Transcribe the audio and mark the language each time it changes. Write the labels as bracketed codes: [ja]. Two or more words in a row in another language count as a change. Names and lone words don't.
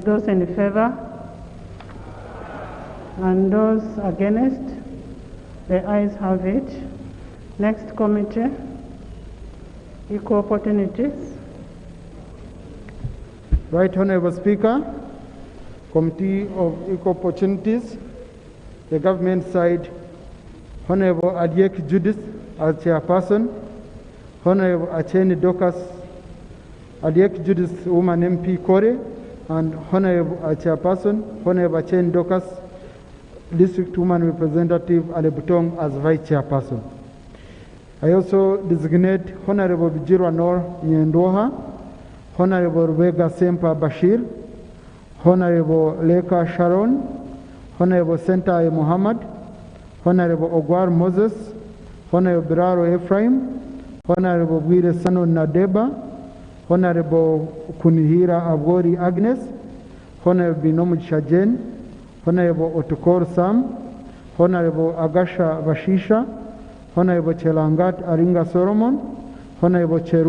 [en] Those in favor and those against, the ayes have it. Next committee, Equal Opportunities. Right Honorable Speaker, Committee of Equal Opportunities, the government side, Honorable Adiek Judith as chairperson, Honorable Acheni Dokas, Adiek Judith Woman MP Kore, and Honorable chairperson, Honorable Acheni Dokas, District Woman Representative Alebutong as vice chairperson. I also designate Honorable Bijirwa Nor Nyendoha, Honorable Rubega Sempa Bashir, Honorable Leka Sharon, Honorable Sentai Muhammad, Honorable Ogwar Moses, Honorable Biraro Ephraim, Honorable Bwire Sano Nadeba, Honorable Kunihira Abgori Agnes, Honorable Binomu Shajen, Honorable Otukor Sam, Honorable Agasha Vashisha, Honorable Chelangat Aringa Solomon, Honorable